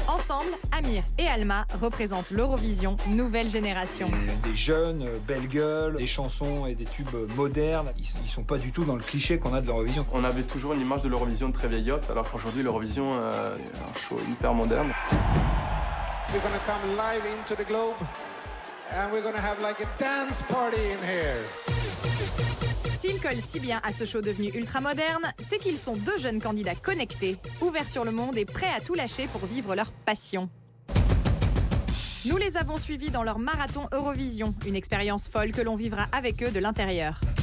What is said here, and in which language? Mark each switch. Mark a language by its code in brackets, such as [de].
[fr] Ensemble, Amir et Alma représentent l'Eurovision nouvelle génération. Des jeunes, belles gueules, des chansons et des tubes modernes. Ils sont pas du tout dans le cliché qu'on a de l'Eurovision. On avait toujours une image de l'Eurovision très vieillotte, alors qu'aujourd'hui l'Eurovision est un show hyper moderne. [en] We're going to come live into the globe and we're going to have like a dance party in here. [fr] S'ils collent si bien à ce show devenu ultra moderne, c'est qu'ils sont 2 jeunes candidats connectés, ouverts sur le monde et prêts à tout lâcher pour vivre leur passion. Nous les avons suivis dans leur marathon Eurovision, une expérience folle que l'on vivra avec eux de l'intérieur.